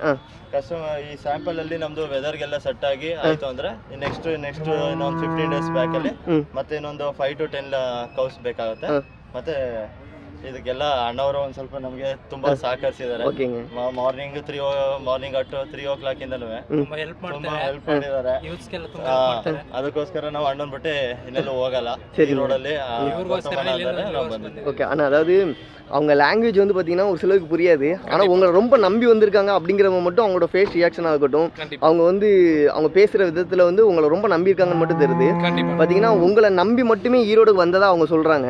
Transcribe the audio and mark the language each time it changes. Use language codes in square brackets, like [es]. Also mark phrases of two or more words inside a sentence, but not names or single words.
[kn] ಕಸ್ಟಮರ್ ಈ ಸ್ಯಾಂಪಲ್ ಅಲ್ಲಿ ನಮ್ದು ವೆದರ್ಗೆಲ್ಲ ಸೆಟ್ ಆಗಿ ಆಯ್ತು ಅಂದ್ರೆ ನೆಕ್ಸ್ಟ್ ಇನ್ನೊಂದು 15 [en] days back [kn] ಅಲ್ಲಿ ಮತ್ತೆ ಇನ್ನೊಂದು 5 to 10 ಕೌಸ್ ಬೇಕಾಗುತ್ತೆ. ಮತ್ತೆ ಇದಕ್ಕೆಲ್ಲ ಅಣ್ಣವರು ಒಂದ್ ಸ್ವಲ್ಪ ನಮಗೆ ತುಂಬಾ ಸಹಕರಿಸಿದ್ದಾರೆ. [en] morning at 3 o'clock [kn] ಇಂದನೂ ಹೆಲ್ಪ್ ಮಾಡಿದ್ದಾರೆ. ಅದಕ್ಕೋಸ್ಕರ ನಾವು ಅಣ್ಣನ್ ಬಿಟ್ಟು ಇನ್ನೆಲ್ಲೂ ಹೋಗಲ್ಲ. ಈ ರೋಡಲ್ಲಿ [ta] ஓகே. அண்ணா அதாவது அவங்க லாங்குவேஜ் வந்து பார்த்தீங்கன்னா ஒரு சிலருக்கு புரியாது. ஆனால் உங்களை ரொம்ப நம்பி வந்திருக்காங்க அப்படிங்கிறவங்க மட்டும் அவங்களோட [en] face reaction-ஆக [ta] இருக்கட்டும், அவங்க வந்து அவங்க பேசுகிற விதத்தில் வந்து உங்களை ரொம்ப நம்பியிருக்காங்கன்னு மட்டும் தெரியுது. பார்த்தீங்கன்னா உங்களை நம்பி மட்டுமே ஈரோடுக்கு வந்ததாக அவங்க சொல்கிறாங்க.